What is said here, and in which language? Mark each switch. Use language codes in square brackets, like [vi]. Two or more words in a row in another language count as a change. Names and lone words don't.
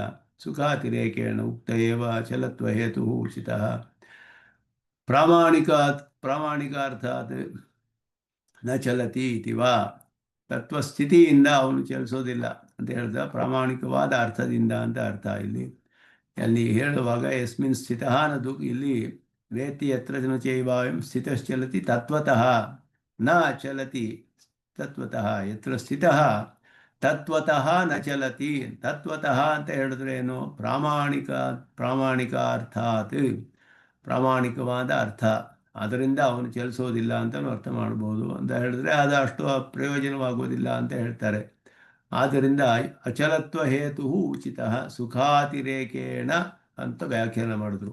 [sa] ಸುಖಾತಿರೇಕೇಣ ಉಕ್ತ ಏವ ಚಲತ್ವ ಹೇತು ಉಚಿತ ಪ್ರಾಮಾಣಿಕಾರ್ಥಾತ್ ನ ಚಲತಿ ಇತಿವಾ. [kn] ತತ್ವಸ್ಥಿತಿಯಿಂದ ಅವನು ಚಲಿಸೋದಿಲ್ಲ ಅಂತ ಹೇಳಿದ, ಪ್ರಾಮಾಣಿಕವಾದ ಅರ್ಥದಿಂದ ಅಂತ ಅರ್ಥ. ಇಲ್ಲಿ ಹೇಳುವಾಗ [sa] ಯಸ್ಮಿನ್ ಸ್ಥಿತಃ [kn] ಅನ್ನೋದು ಇಲ್ಲಿ [sa] वेत्ति यत्र न चैवायं स्थितश्चलति तत्त्वतः न चलति तत्त्वतः यत्र स्थितः ತತ್ವತಃ ನ ಚಲತಿ ತತ್ವತಃ [kn] ಅಂತ ಹೇಳಿದ್ರೆ ಏನು ಪ್ರಾಮಾಣಿಕಾರ್ಥಾತ್ ಪ್ರಾಮಾಣಿಕವಾದ ಅರ್ಥ ಅದರಿಂದ ಅವನು ಚಲಿಸೋದಿಲ್ಲ ಅಂತಲೂ ಅರ್ಥ ಮಾಡ್ಬೋದು ಅಂತ ಹೇಳಿದ್ರೆ ಅದು ಅಷ್ಟು ಪ್ರಯೋಜನವಾಗುವುದಿಲ್ಲ ಅಂತ ಹೇಳ್ತಾರೆ. ಆದ್ದರಿಂದ [sa] ಅಚಲತ್ವ ಹೇತು ಉಚಿತ ಸುಖಾತಿರೇಕೇಣ [kn] ಅಂತ ವ್ಯಾಖ್ಯಾನ ಮಾಡಿದ್ರು.